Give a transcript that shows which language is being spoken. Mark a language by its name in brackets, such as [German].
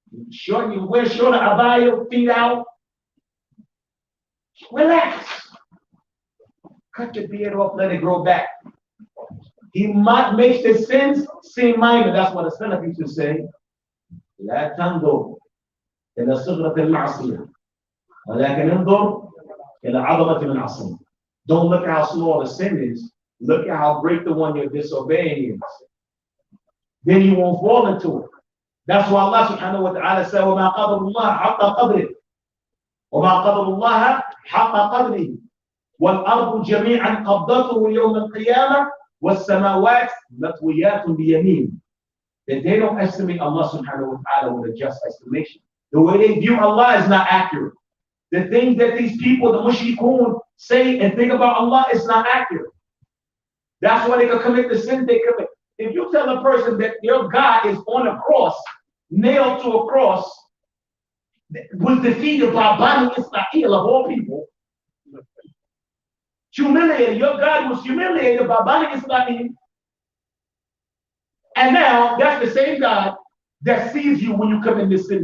[English] Short, you wear shorter abaya, feet out. Relax. Cut your beard off, let it grow back. He might make the sins seem minor. That's what the Salaf used to say. [Arabic] لا تنظر إلى صغرة المعصية ولكن انظر إلى عظمة العصية. [English] Don't look at how small the sin is. Look at how great the one you're disobeying is. Then you won't fall into it. That's why Allah subhanahu wa ta'ala said, [Arabic] وَمَا قَدَرُ اللَّهَ حَقَّ قَدْرِهِ وَمَا قَدَرُ اللَّهَ حَقَّ قَدْرِهِ وَالْأَرْضُ جَمِيعًا قَبْضَتُهُ يَوْمَ الْقِيَامَةِ وَالسَّمَاوَاتُ مَطْوِيَّاتٌ بِيَمِينِهِ. [English] That they don't estimate Allah subhanahu wa ta'ala with a just estimation. The way they view Allah is not accurate. The things that these people, the mushrikun, say and think about Allah is not accurate. That's why they can commit the sins they commit. If you tell a person that your God is on a cross, nailed to a cross, was defeated by Bani Ismaaeel of all people, humiliated, your God was humiliated by Bani Ismaaeel, and now that's the same God that sees you when you commit this sin.